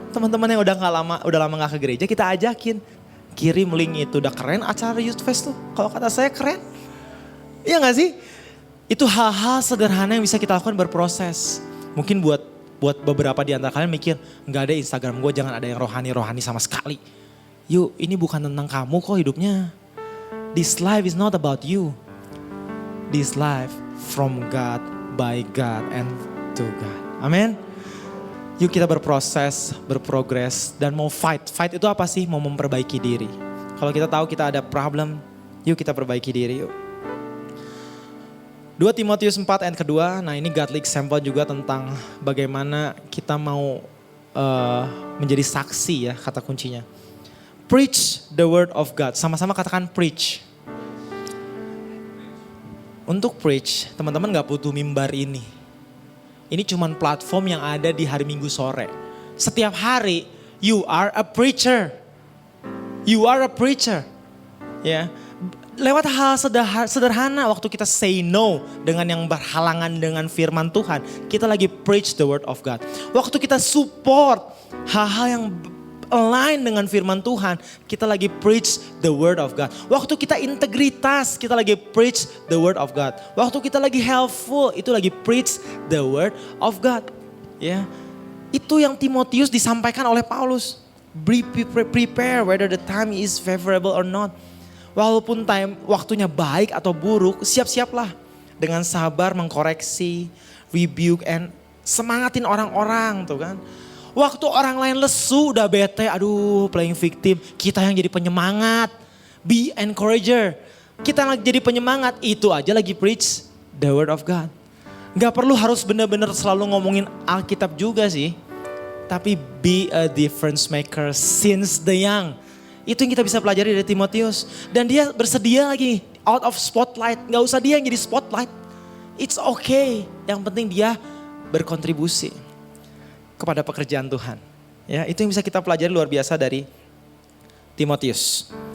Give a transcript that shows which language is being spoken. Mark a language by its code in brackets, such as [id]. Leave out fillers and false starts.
[id] Teman-teman yang udah lama nggak ke gereja, kita ajakin. Kirim link itu, udah keren acara Youth Fest tuh. Kalau kata saya keren. Iya gak sih? Itu hal-hal sederhana yang bisa kita lakukan berproses. Mungkin buat beberapa di antara kalian mikir, nggak ada Instagram gue, jangan ada yang rohani-rohani sama sekali. Yuk, ini bukan tentang kamu kok hidupnya. [en] This life is not about you. This life from God, by God, and to God. [id] Amin. Yuk kita berproses, berprogres, dan mau fight. Fight itu apa sih? Mau memperbaiki diri. Kalau kita tahu kita ada problem, yuk kita perbaiki diri yuk. 2 Timotius 4 ayat kedua, nah ini godly example juga tentang bagaimana kita mau menjadi saksi ya, kata kuncinya. [en] Preach the word of God, [id] sama-sama katakan preach. Untuk preach, teman-teman gak butuh mimbar ini. Ini cuman platform yang ada di hari Minggu sore. Setiap hari, [en] you are a preacher. You are a preacher. Ya. [id] Lewat hal sederhana waktu kita say no dengan yang berhalangan dengan firman Tuhan. Kita lagi [en] preach the word of God. [id] Waktu kita support hal-hal yang align dengan firman Tuhan. Kita lagi [en] preach the word of God. [id] Waktu kita integritas, kita lagi preach the word of God. Waktu kita lagi helpful, itu lagi [en] preach the word of God. [id] Ya, itu yang Timotius disampaikan oleh Paulus. [en] Prepare whether the time is favorable or not. [id] Walaupun waktunya baik atau buruk, siap-siaplah dengan sabar mengkoreksi, rebuke, and semangatin orang-orang tuh kan. Waktu orang lain lesu udah bete, aduh playing victim, kita yang jadi penyemangat. [en] Be encourager. [id] Kita lagi jadi penyemangat, itu aja lagi [en] preach the word of God. [id] Gak perlu harus benar-benar selalu ngomongin Alkitab juga sih. [en] Tapi be a difference maker since the young. [id] Itu yang kita bisa pelajari dari Timotius. Dan dia bersedia lagi [en] out of spotlight. [id] Gak usah dia yang jadi spotlight. [en] It's okay. [id] Yang penting dia berkontribusi kepada pekerjaan Tuhan. Ya, itu yang bisa kita pelajari luar biasa dari Timotius.